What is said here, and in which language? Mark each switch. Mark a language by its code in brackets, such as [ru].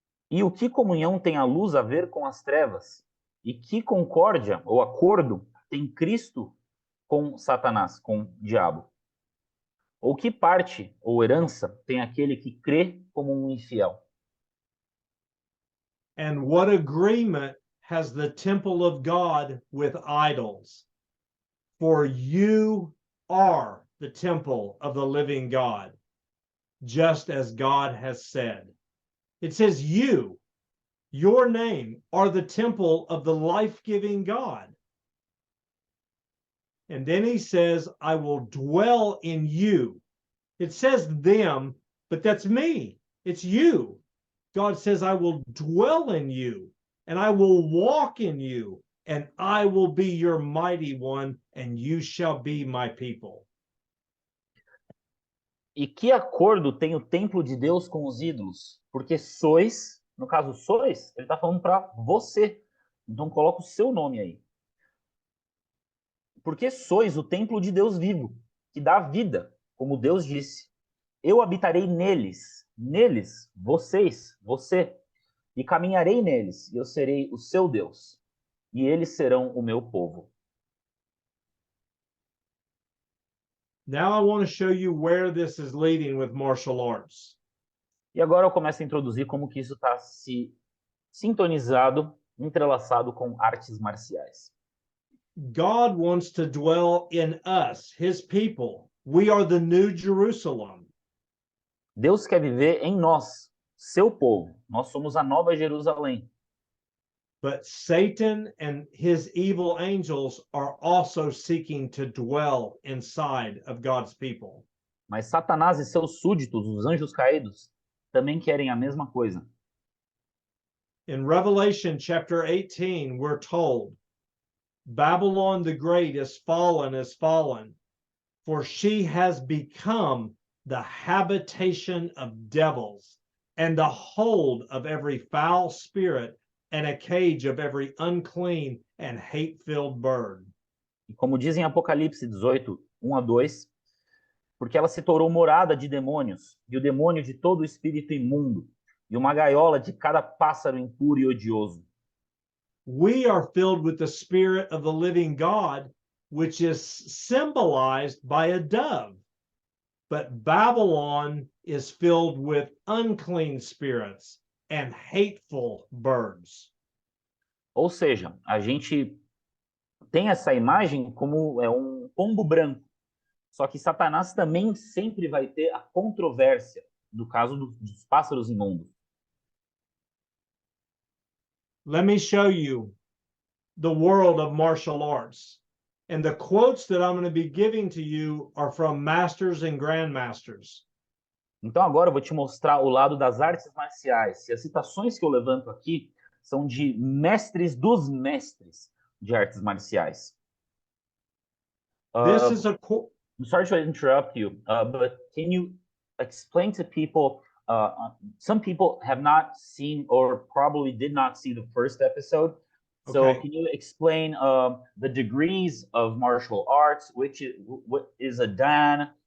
[pt] E o que comunhão tem a luz a ver com as trevas? E que concórdia ou acordo tem Cristo com Satanás, com o diabo? Ou que parte ou herança tem aquele que crê como um infiel? [en] And what agreement has the temple of God with idols? For you are the temple of the living God, just as God has said. It says you, your name, are the temple of the life-giving God. And then he says, I will dwell in you. It says them, but that's me. It's you. God says, I will dwell in you, and I will walk in you, and I will be your mighty one, and you shall be my people. [pt] E que acordo tem o templo de Deus com os ídolos? Porque sois, no caso sois, ele está falando para você. Então coloca o seu nome aí. Porque sois o templo de Deus vivo, que dá vida, como Deus disse. Eu habitarei neles, vocês, você, e caminharei neles, e eu serei o seu Deus, e eles serão o meu povo. [en] Now I want to show you where this is leading with martial arts. [pt] E agora eu começo a introduzir como que isso está se sintonizado, entrelaçado com artes marciais. [en] God wants to dwell in us, his people. We are the new Jerusalem. [pt] Deus quer viver em nós, seu povo. Nós somos a nova Jerusalém. [en] But Satan and his evil angels are also seeking to dwell inside of God's people. [pt] Mas Satanás e seus súditos, os anjos caídos, também querem a mesma coisa. [en] In Revelation chapter 18, we're told, Babylon the Great is fallen, for she has become the habitation of devils, and the hold of every foul spirit, and a cage of every unclean and hate-filled bird. [pt] E como diz em Apocalipse 18, 1 a 2, porque ela se tornou morada de demônios, e o demônio de todo o espírito imundo, e uma gaiola de cada pássaro impuro e odioso. [en] We are filled with the Spirit of the living God, which is symbolized by a dove. But Babylon is filled with unclean spirits and hateful birds. [pt] Ou seja, a gente tem essa imagem como um pombo branco. Só que Satanás também sempre vai ter a controvérsia, no caso dos pássaros imundos. [en] Let me show you the world of martial arts. And the quotes that I'm going to be giving to you are from masters and grandmasters. [pt] Então agora eu vou te mostrar o lado das artes marciais. E as citações que eu levanto aqui são de mestres dos mestres de artes marciais. [en] This is a I'm sorry to interrupt you, but can you explain to people, some people have not seen or probably did not see the first episode. So Okay. can you explain the degrees of martial arts, what is a Dan?